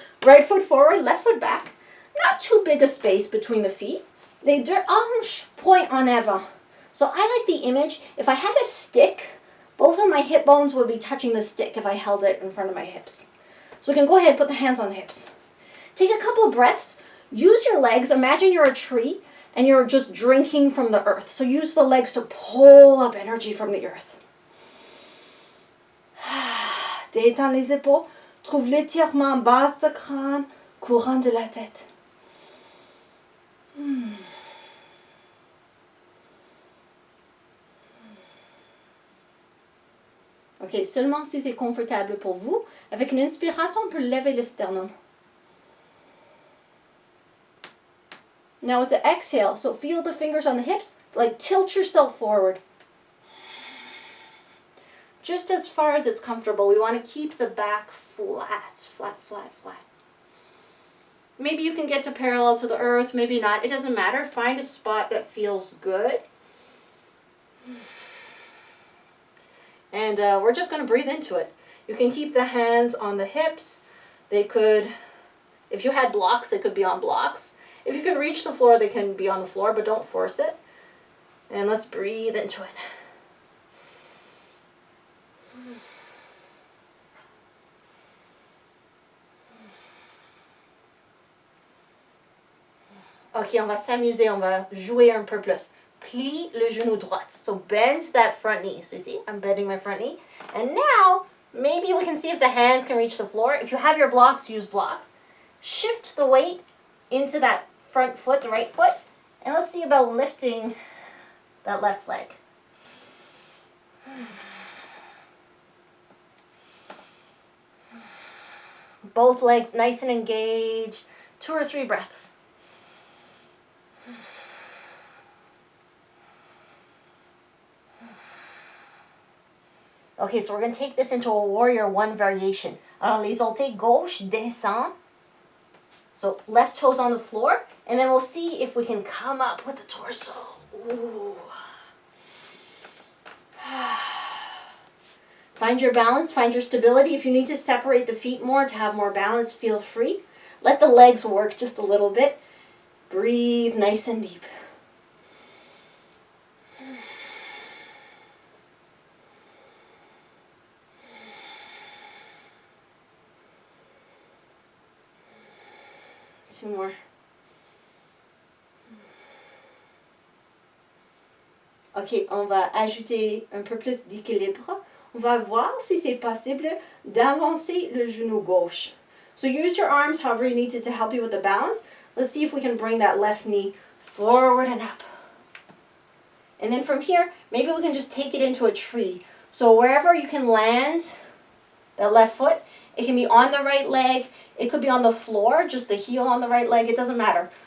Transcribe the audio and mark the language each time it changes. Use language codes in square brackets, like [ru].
[en] Right foot forward, left foot back. Not too big a space between the feet. [fr] Les deux hanches point en avant. [en] So I like the image. If I had a stick, both of my hip bones would be touching the stick if I held it in front of my hips. So we can go ahead and put the hands on the hips. Take a couple of breaths. Use your legs. Imagine you're a tree and you're just drinking from the earth. So use the legs to pull up energy from the earth. [fr] Détends les épaules. Trouve l'étirement base de crâne, courant de la tête. Ok, seulement si c'est confortable pour vous. Avec une inspiration, on peut lever le sternum. [en] Now with the exhale, so feel the fingers on the hips, like tilt yourself forward. Just as far as it's comfortable. We want to keep the back flat, flat, flat, flat. Maybe you can get to parallel to the earth, maybe not. It doesn't matter. Find a spot that feels good. And we're just going to breathe into it. You can keep the hands on the hips. They could, if you had blocks, they could be on blocks. If you can reach the floor, they can be on the floor, but don't force it. And let's breathe into it. [fr] Ok, on va s'amuser, on va jouer un peu plus. Plie le genou droit. [en] So bend that front knee. So you see, I'm bending my front knee. And now, maybe we can see if the hands can reach the floor. If you have your blocks, use blocks. Shift the weight into that front foot, the right foot. And let's see about lifting that left leg. Both legs nice and engaged. 2 or 3 breaths. Okay, so we're going to take this into a warrior 1 variation. [fr] Alors, les orteils gauche descend. [en] So left toes on the floor. And then we'll see if we can come up with the torso. Ooh. Find your balance, find your stability. If you need to separate the feet more to have more balance, feel free. Let the legs work just a little bit. Breathe nice and deep. Two more. [fr] Ok, on va ajouter un peu plus d'équilibre. On va voir si c'est possible d'avancer le genou gauche. [en] So use your arms however you need to help you with the balance. Let's see if we can bring that left knee forward and up. And then from here, maybe we can just take it into a tree. So wherever you can land that left foot, it can be on the right leg, it could be on the floor, just the heel on the right leg, it doesn't matter.